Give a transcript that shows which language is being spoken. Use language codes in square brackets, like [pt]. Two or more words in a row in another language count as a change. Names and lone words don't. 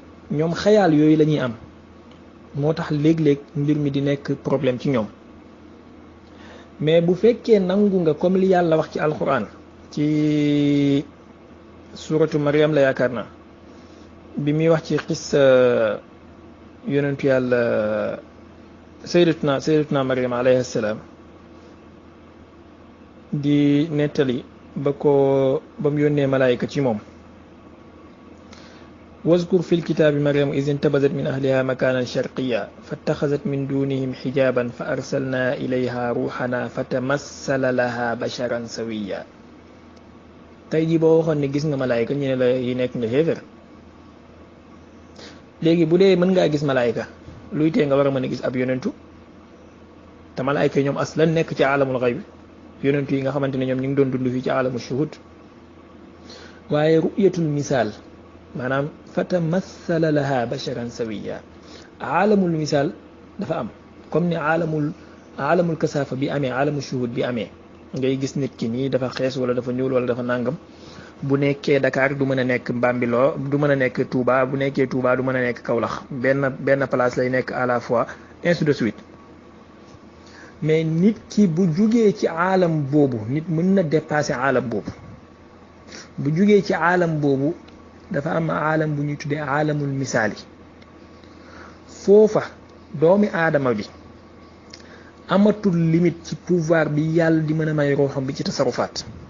[wo] ñoom xayaal yooyu la ñuy am moo tax léeg-léeg mbir mi di nekk problème ci ñoom mais bu fekkee nangu nga comme li yàlla wax ci alquran ci suratu Maryam la yaakaar naa bi muy wax ci xissa yonentu yàlla [ar] سيدتنا مريم عليه السلام [wo] di nettali ba mu yónnee malaayika ci moom [ar] واذكر في الكتاب مريم إذ انتبذت من أهلها مكانا شرقيا فاتخذت من دونهم حجابا فأرسلنا إليها روحنا فتمثل لها بشرا سويا [wo] tey jii boo waxoon ne gis nga malaayka ñu ne la yi nekk nga xéefér léegi bu dee mën ngaa gis malaayka luy tee nga war a mën a gis ab yonentu te malaayka yi ñoom aslan nekk ci [ar] عالم الغيب [wo] yonentu yi nga xamante ne ñoom ñu ngi doon dund fii ci [ar] عالم الشهود [wo] waaye [ar] رؤية المثال [wo] maanaam [ar] فتمثل لها بشرا سويا عالم المثال [wo] dafa am comme ni [ar] عالم الكثافة [wo] bi amee [ar] عالم الشهود [wo] bi amee ngay gis nit ki nii dafa xees wala dafa ñuul wala dafa nàngam bu nekkee Dakar du mën a nekk Bambilor du mën a nekk Touba bu nekkee Touba du mën a nekk Kaolack benn place lay nekk [fr] à la fois ainsi de suite [wo] mais nit ki bu jugee ci aalam boobu nit mën na dépasser aalam boobu bu jugee ci aalam boobu dafa am aalam bu ñuy tuddee [ar] عالم المثال [wo] foofa doomi aadama bi amatul limite ci pouvoir bi yàlla di mën a may ruuxam bi ci tasarufaat